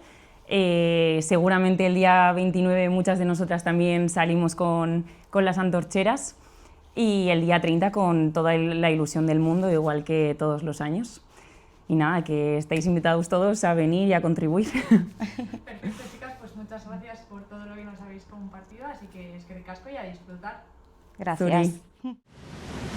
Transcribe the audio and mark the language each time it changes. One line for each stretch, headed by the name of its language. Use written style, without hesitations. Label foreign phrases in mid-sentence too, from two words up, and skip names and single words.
Spanish: Seguramente el día 29 muchas de nosotras también salimos con las antorcheras. Y el día 30 con toda la ilusión del mundo, igual que todos los años. Y nada, que estáis invitados todos a venir y a contribuir. Perfecto, chicas, pues muchas gracias por todo lo que nos habéis compartido, así que
Basque: eskerrik asko
Spanish: y a disfrutar. Gracias. Zuri.